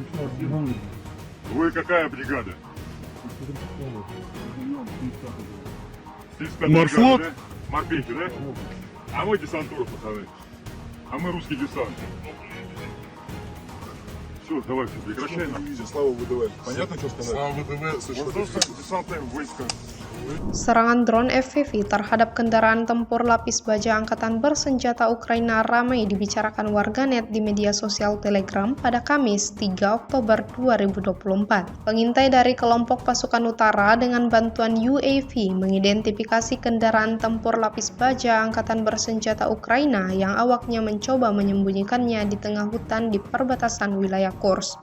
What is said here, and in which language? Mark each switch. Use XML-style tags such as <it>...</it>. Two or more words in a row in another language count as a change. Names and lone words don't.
<ru>Вы какая бригада? 35-я Морфлот? бригада, да? Морпехи, да? А мы десантура, пацаны. А мы русский десант. Все, давай, все, прекращай нам. Слава ВДВ. Понятно, что сказать? Слава ВДВ, воздушно десантные войска.</ru> <id>Serangan drone FPV terhadap kendaraan tempur lapis baja angkatan bersenjata Ukraina ramai dibicarakan warganet di media sosial Telegram pada Kamis 3 Oktober 2024. Pengintai dari kelompok pasukan utara dengan bantuan UAV mengidentifikasi kendaraan tempur lapis baja angkatan bersenjata Ukraina yang awaknya mencoba menyembunyikannya di tengah hutan di perbatasan wilayah Kursk.</id>